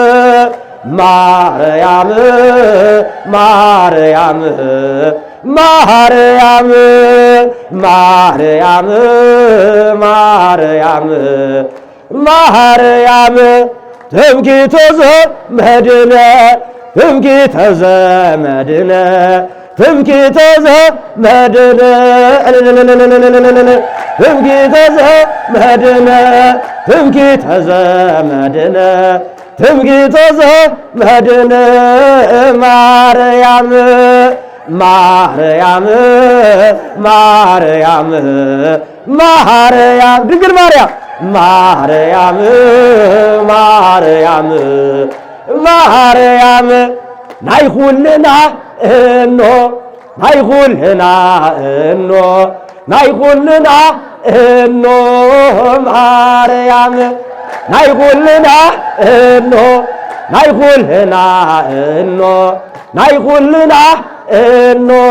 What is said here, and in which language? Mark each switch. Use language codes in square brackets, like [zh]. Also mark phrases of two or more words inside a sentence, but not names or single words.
[gez] ማርያም ማርያም ማርያም ማርያም ማርያም ማርያም ትምክህተ ዘመድነ ትምክህተ ዘመድነ ትምክህተ ዘመድነ ትምክህተ ዘመድነ ትምክህተ ዘመድነ ትምክህተ ዘመድነ ማርያም ማርያም ማርያም ማርያም ድንግል ማርያም ማርያም [ti] ማርያም ማርያም ናይ ሁልና እኖ ናይ ሁልና እኖ ናይ ሁልና እኖ ማርያም ናይ ሁልና እኖ ናይ ኩልና እኖ ናይ ኩልና እኖ